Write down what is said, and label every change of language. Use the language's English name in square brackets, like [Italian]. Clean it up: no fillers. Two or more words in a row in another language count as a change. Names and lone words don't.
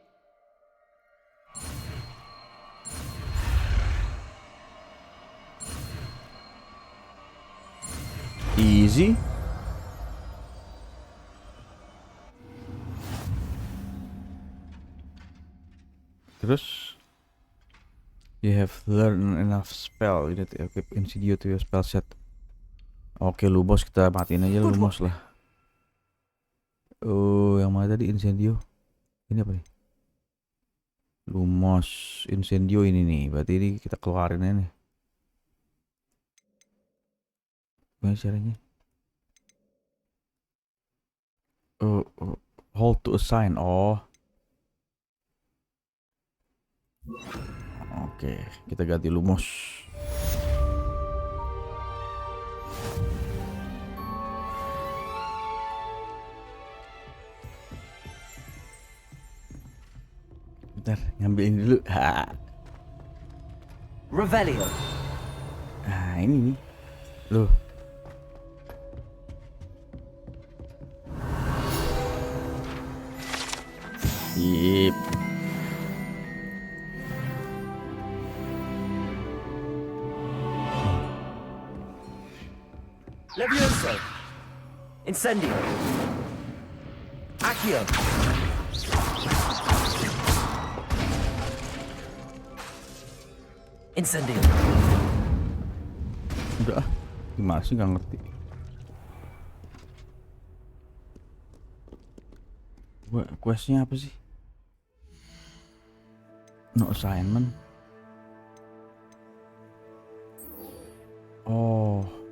[English] Easy. Terus you have learned enough spell. You need to equip Incendio to your spell set. [Indonesian] Oke, Lumos kita matiin aja Lumos lah. Oh, yang mana tadi Incendio? Ini apa nih? Lumos, Incendio ini nih. Berarti ini kita keluarin aja nih. Gimana caranya? [English] Hold to assign. Oh. [Indonesian] Oke, kita ganti Lumos. Bentar, ngambilin dulu. Revelio. Nah, ini nih. Loh. Sip. Levioso. Incendio. Accio. Incendio. Udah ah. Gimana sih, nggak ngerti. Questnya apa sih? [English] No assignment. Oh.